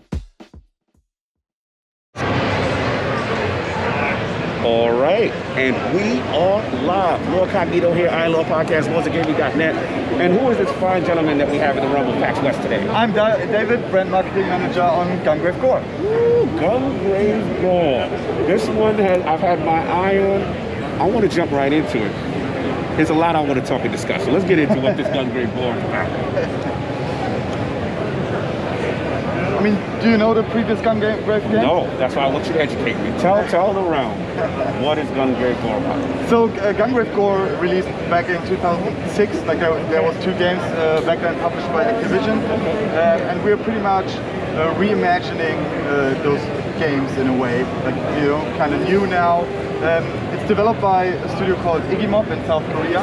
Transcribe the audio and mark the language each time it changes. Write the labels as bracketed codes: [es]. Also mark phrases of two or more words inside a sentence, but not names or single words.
[en] All right, and we are live. Lord Cognito here, I Love Podcast, LordsOfGaming.net. And who is this fine gentleman that we have in the Rumble PAX West today? I'm David, brand marketing manager on Gungrave G.O.R.E. Ooh, Gungrave G.O.R.E. This one I've had my eye on. I want to jump right into it. There's a lot I want to talk and discuss, so let's get into what this Gungrave G.O.R.E is about. I mean, do you know the previous Gungrave game? No, that's why I want you to educate me. Tell the round, what is Gungrave G.O.R.E about? So Gungrave G.O.R.E released back in 2006. Like there was 2 games back then published by Activision, and we're pretty much reimagining those games in a way, like kind of new now. It's developed by a studio called Iggy in South Korea.